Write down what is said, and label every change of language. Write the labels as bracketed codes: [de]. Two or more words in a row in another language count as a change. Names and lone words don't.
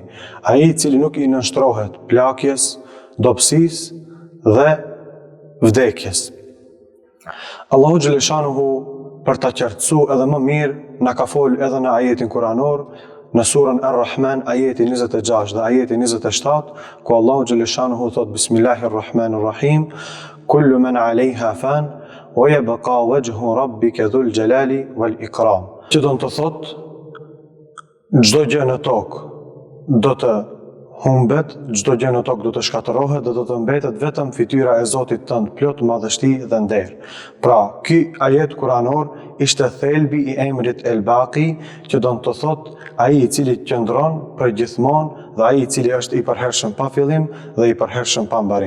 [sq] Ai i cili nuk i nënshtrohet plakjes, dobësisë dhe vdekjes. Allahu xhaleshanuhu për ta qartësuar edhe më mirë na ka folë edhe në ajetin kuranor, në surën Ar-Rahman ajeti 26 dhe ajeti 27, ku Allahu xhaleshanuhu thot [ar] بسم الله الرحمن الرحيم، كل من عليها فان ويبقى وجه ربك ذو الجلال والإكرام. [sq] Që do të thot, çdo gjë në tokë do të humbet, çdo gjë në tokë do të shkatërrohet dhe do të mbetet vetëm fytyra e Zotit tënd plot madhështi dhe nder. Pra, ky ajet kuranor ishte thelbi i emrit El-Baqi, që do të thot ai i cili qëndron përgjithmonë dhe ai i cili është i përhershëm pa fillim dhe i përhershëm pa mbarim.